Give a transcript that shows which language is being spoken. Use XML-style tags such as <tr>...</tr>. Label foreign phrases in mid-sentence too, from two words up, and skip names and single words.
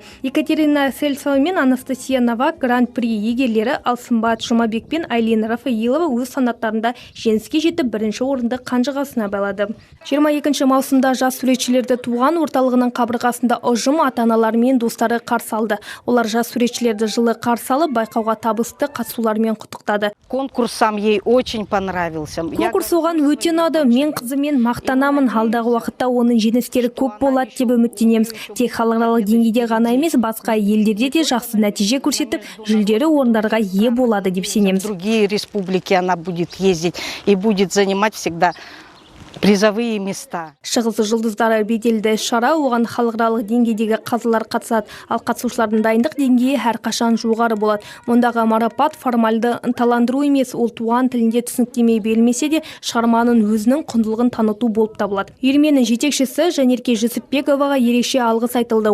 <kk>Екатерина Сельцова мен Анастасия Новак гран-при егерлері, ал Сымбат Жұмабек пен Айлина Рафаилова өз санаттарында жеңіске жетіп бірінші орынды қанжығасына байлады. 22 маусымда жас суретшілерді туған орталығының қабырғасында ұжым ата-аналары мен достары қарсы алды. Олар жас суретшілерді жылы қарсы алып, байқауға табысты қатысулармен құттықтады.</kk> <ru>Конкурс сам ей очень понравился.</ru> <kk>Конкурс оған өте ұнады. Мен қызымен мақтанамын. Алдағы уақытта оның жеңістері көп болады деп үміттенеміз. Тек халықаралық деңгейде ғана емес, басқа елдерде де жақсы нәтиже көрсетіп, жүлделі орындарға ие болады деп сенеміз.</kk> <ru>Другие республики она будет ездить и будет занимать всегда призовые места.</ru> <kk>Шығыс жұлдыздары беделді шара, оған халықаралық деңгейдегі қазылар қатысады, ал қатысушылардың дайындық деңгейі әрқашан жоғары болады. Ондағы марапат формальды ынталандыру емес, ол туған тілінде түсініктеме берілмесе де шығарманың өзінің құндылығын таныту болып табылады. Үйірменің жетекшісі Жанерке Жүсіпбековаға ерекше алғыс айтылды.</kk>